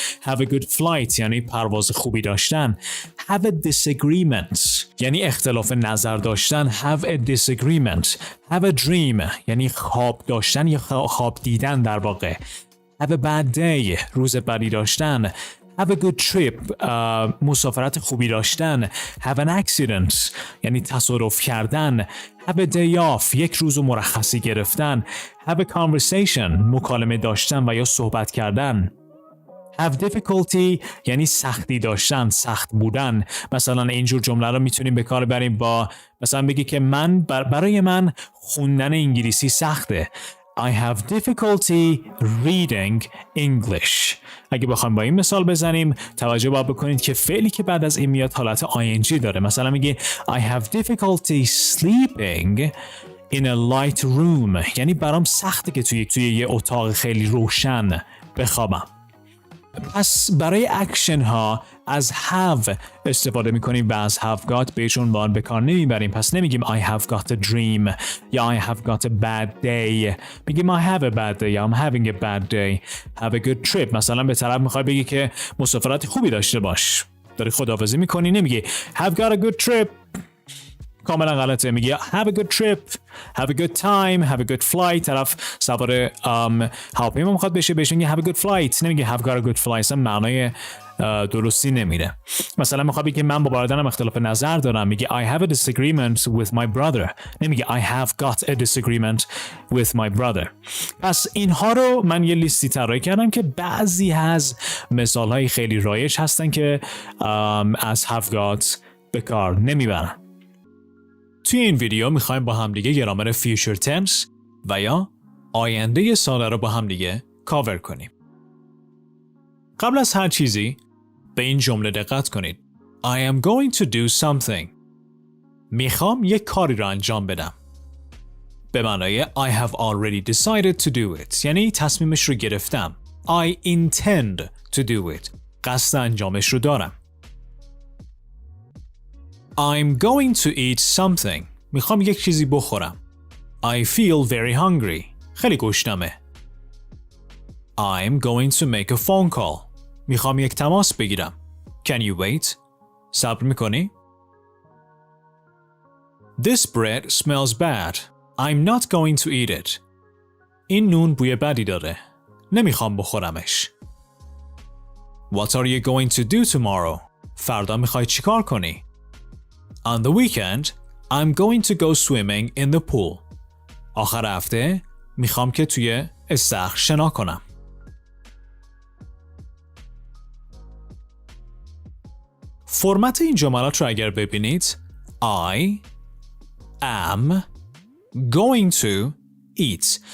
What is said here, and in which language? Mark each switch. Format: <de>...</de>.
<en>have a good flight</en> <fa>یعنی پرواز خوبی داشتن.</fa> <en>have a disagreement</en> <fa>یعنی اختلاف نظر داشتن.</fa> <en>have a disagreement. have a dream</en> <fa>یعنی خواب داشتن یا خواب دیدن. در واقع</fa> <en>have a bad day</en> <fa>روز بدی داشتن.</fa> <en>have a good trip</en> <fa>مسافرت خوبی داشتن.</fa> <en>have an accident</en> <fa>یعنی تصادف کردن.</fa> <en>have a day off</en> <fa>یک روز مرخصی گرفتن.</fa> <en>have a conversation</en> <fa>مکالمه داشتن و یا صحبت کردن.</fa> <en>have difficulty</en> <fa>یعنی سختی داشتن، سخت بودن. مثلا اینجور جمله رو میتونیم به کار بریم با مثلا بگی که برای من خوندن انگلیسی سخته.</fa> <en>I have difficulty reading English.</en> <fa>اگه بخوایم با این مثال بزنیم توجه باید بکنید که فعلی که بعد از این میاد حالت ING داره. مثلا میگی</fa> <en>I have difficulty sleeping in a light room</en> <fa>یعنی برام سخته که توی یه اتاق خیلی روشن بخوابم. پس برای اکشن ها از have استفاده میکنیم و از have got بهش عنوان به کار نمیبریم. پس نمیگیم</fa> <en>I have got a dream یا I have got a bad day.</en> <fa>میگیم</fa> <en>I have a bad day یا I'm having a bad day. have a good trip</en> <fa>مثلا به طرف میخوای بگی که مسافرت خوبی داشته باش. داری خداحافظی میکنی نمیگی</fa> <en>have got a good trip.</en> <fa>کاملا غلطه. میگی</fa> <en>have a good trip, have a good time, have a good flight.</en> <fa>طرف سوار هواپیما میخواد بشه بهش میگه</fa> <en>have a good flight.</en> <fa>نمیگه</fa> <en>have got a good flight.</en> <fa>اصلا معنای درستی نمیره. مثلا میخواد بگه من با برادرم اختلاف نظر دارم. میگه</fa> <en>I have a disagreement with my brother.</en> <fa>نمیگه</fa> <en>I have got a disagreement with my brother.</en> <fa>پس اینها رو من یه لیستی طراحی کردم که بعضی از مثالهای خیلی رایج هستن که از have got به کار نمیبرن. توی این ویدیو میخوایم با همدیگه گرامر future tense و یا آینده ساده رو با همدیگه کاور کنیم. قبل از هر چیزی به این جمله دقت کنید.</fa> <en>I am going to do something.</en> <fa>میخوام یک کاری رو انجام بدم. به معنای</fa> <en>I have already decided to do it.</en> <fa>یعنی تصمیمش رو گرفتم.</fa> <en>I intend to do it.</en> <fa>قصد انجامش رو دارم.</fa> <en>I'm going to eat something.</en> <fa>میخوام یک چیزی بخورم.</fa> <en>I feel very hungry.</en> <fa>خیلی گشنمه.</fa> <en>I'm going to make a phone call.</en> <fa>میخوام یک تماس بگیرم.</fa> <en>Can you wait?</en> <fa>صبر میکنی؟</fa> <en>This bread smells bad. I'm not going to eat it.</en> <fa>این نون بوی بدی داره. نمیخوام بخورمش.</fa> <en>What are you going to do tomorrow?</en> <fa>فردا میخوای چیکار کنی؟</fa> <en>On the weekend, I'm going to go swimming in the pool.</en> <fa>آخر هفته میخوام که توی استخر شنا کنم. فرمت این جملات رو اگر ببینید</fa> <en>I am going to eat.</en>